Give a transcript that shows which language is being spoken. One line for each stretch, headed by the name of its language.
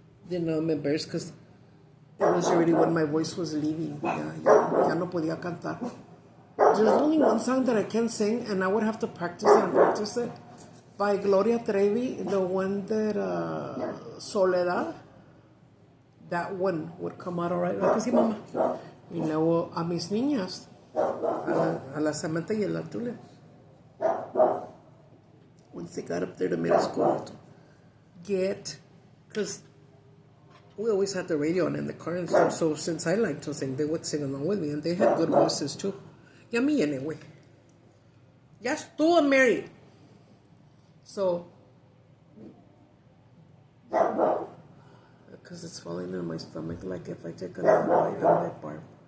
English: I'm embarrassed because it was already when my voice was leaving.
Spanish: Ya no podía cantar.
English: There's only one song that I can sing, and I would have to practice it. By Gloria Trevi, the one that Soledad, that one would come out all right. Like
Spanish: sí, mamá. Y luego a mis niñas, a la Samantha y a la Julia.
English: Once they got up there to middle school, because we always had the radio on in the car, and so since I liked to sing, they would sing along with me, and they had good voices too.
Spanish: Y a mí
English: anyway.
Spanish: Ya estuvo
English: married. So, because it's falling in my stomach, like if I take another bite, I might barf.